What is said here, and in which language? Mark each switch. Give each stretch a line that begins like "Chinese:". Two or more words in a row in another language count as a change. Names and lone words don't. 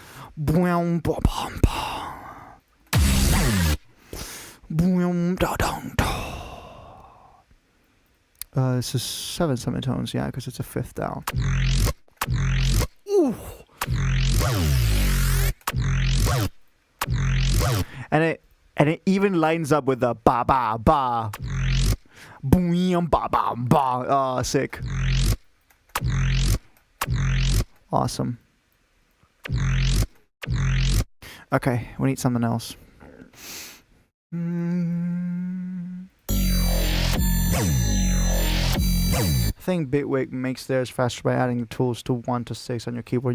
English: This is 7 semitones, yeah, because it's a 5th down. Ooh. And it even lines up with the ba ba ba. Boom ba ba ba. Sick. Awesome. Okay, we need something else. I think Bitwig makes theirs faster by adding the tools to 1 to 6 on your keyboard.